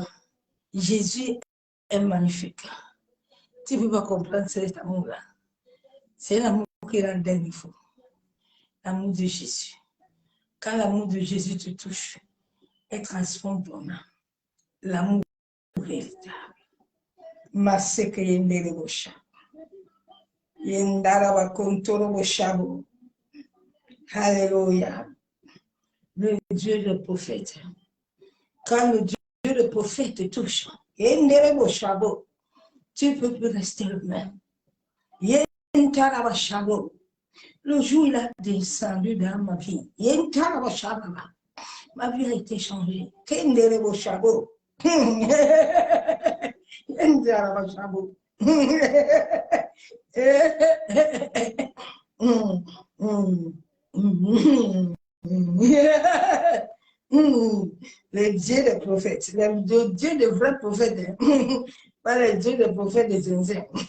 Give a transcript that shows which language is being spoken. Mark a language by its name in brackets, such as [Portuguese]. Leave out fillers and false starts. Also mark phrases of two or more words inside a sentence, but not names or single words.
[French] Jésus est magnifique. Tu ne peux pas comprendre cet amour-là. C'est l'amour qui rend dingue fou. L'amour de Jésus. Quand l'amour de Jésus te touche, elle transforme ton âme. L'amour véritable. [Lingala] Maseke yendere bosha. Yendara wa kontoro boshabo. [French] Alléluia. Le Dieu de prophète. Quand le Dieu de prophète te touche, [Lingala] yendere boshabo, [French] tu ne peux plus rester le même. [Lingala] Yendara boshabo. [French] Le jour où il a descendu dans ma vie, [Lingala] yendara boshabo. [French] Ma vie a été changée. [Lingala] Yendere boshabo. Yendara boshabo. [French] Le Dieu des prophètes, le Dieu des vrais prophètes, pas le Dieu des prophètes des zinzins.